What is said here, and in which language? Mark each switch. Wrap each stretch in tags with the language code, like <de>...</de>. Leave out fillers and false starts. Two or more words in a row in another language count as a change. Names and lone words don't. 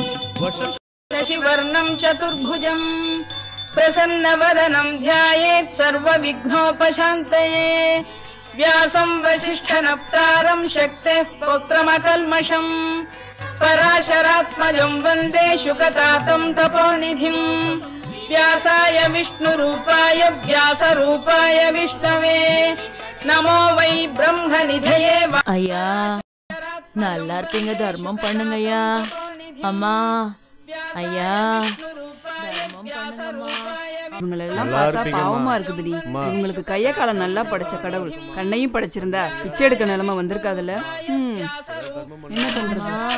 <sa>शशिवर्णं चतुर्भुजं प्रसन्नवदनं ध्यायेत् सर्वविघ्नोपशान्तये व्यासं वसिष्ठनप्तारं शक्तेः पौत्रमकल्मषम् पराशरात्मजं वन्दे शुकतातं तपोनिधिं व्यासाय विष्णुरूपाय व्यासरूपाय विष्णवे नमो वै ब्रह्मनिधये</sa> <ta>ஐயா நல்லா இருப்பீங்க தர்மம் பண்ணுங்க ஐயா அம்மா ஐயா தர்மம் பண்ணுங்கம்மா இவங்களெல்லாம் பார்த்தா பாவமா இருக்குதுடி இவங்களுக்கு கைய காலம் நல்லா படைச்ச கடவுள் கண்ணையும் படைச்சிருந்தா பிச்சை எடுக்க நிலைமை வந்திருக்காதுல்ல என்ன பண்றது</ta>